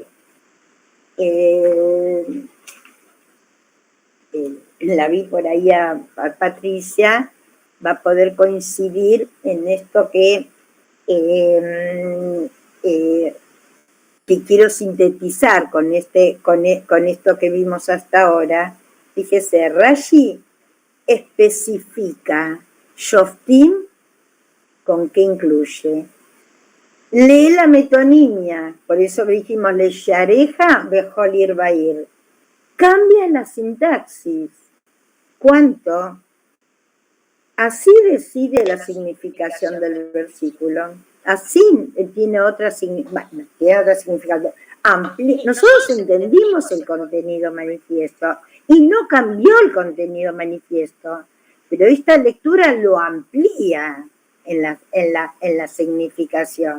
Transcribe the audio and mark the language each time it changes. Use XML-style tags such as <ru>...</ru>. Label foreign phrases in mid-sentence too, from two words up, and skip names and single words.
<es>La vi por ahí a Patricia, va a poder coincidir en esto que quiero sintetizar con esto que vimos hasta ahora. Fíjese, Rashi especifica Shoftim, ¿con qué incluye? Lee la metonimia, por eso dijimos</es> <he>לשעריך בכל עיר ועיר.</he> <es>Cambia la sintaxis. ¿Cuánto? Así decide la significación del versículo. Así tiene otra significación. Nosotros entendimos el contenido manifiesto y no cambió el contenido manifiesto, pero esta lectura lo amplía en la significación.</es>